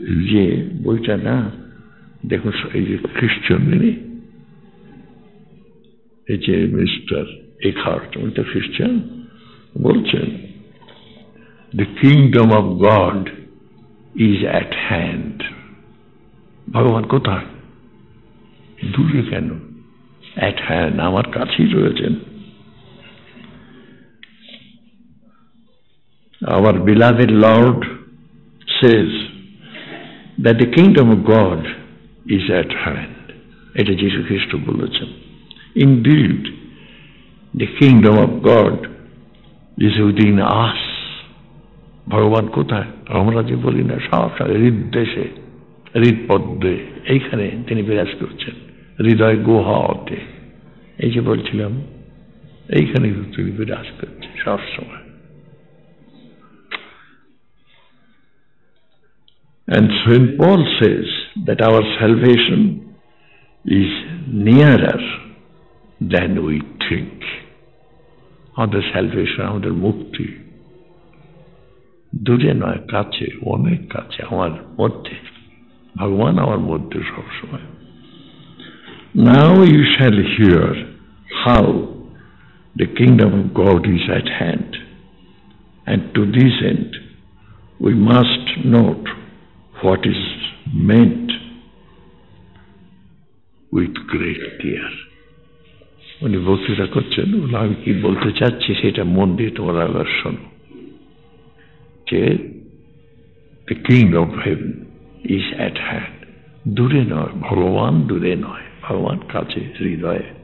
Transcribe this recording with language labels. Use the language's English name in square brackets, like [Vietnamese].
[Bangla] যে বইটা না, দেখুন, এই যে খ্রিস্টান, এই যে মিস্টার এখার্ট, উনি তো খ্রিস্টান, বলছেন [English] the kingdom of God is at hand. [Bangla] ভগবান কোথায়? দূরে কেন? [English] at hand, [Bangla] আমার কাছেই রয়েছেন। [English] Our beloved Lord says that the kingdom of God is at hand. [Bangla] এটা যীশু খ্রিস্ট বলেছেন। [English] Indeed, the kingdom of God is within us. [Bangla] ভগবান কোথায়? আমরা যে বলি না সব হৃদদেশে, হৃদপদ্মে, এইখানে তিনি বিরাজ করছেন, হৃদয় গুহাতে। এই যে বলছিলাম, এইখানে তিনি বিরাজ করছেন সব সময়। [English] And St. Paul says that our salvation is nearer than we think. [Bangla] আমাদের salvation, আমাদের মুক্তি দূরে নয়, কাছে, অনেক কাছে, আমার মধ্যে। ভগবান আমার মধ্যে সবসময়। [English] Now you shall hear how the kingdom of God is at hand, and to this end we must note what is meant with great care. [Bangla] উনি বক্তৃতা করছেন, আমি কি বলতে চাচ্ছি সেটা মন দিয়ে তোমরা আবার শোনো। যে [English] the kingdom of heaven is at hand, [Bangla] দূরে নয়, ভগবান দূরে নয়, ভগবান কাছে, হৃদয়ে।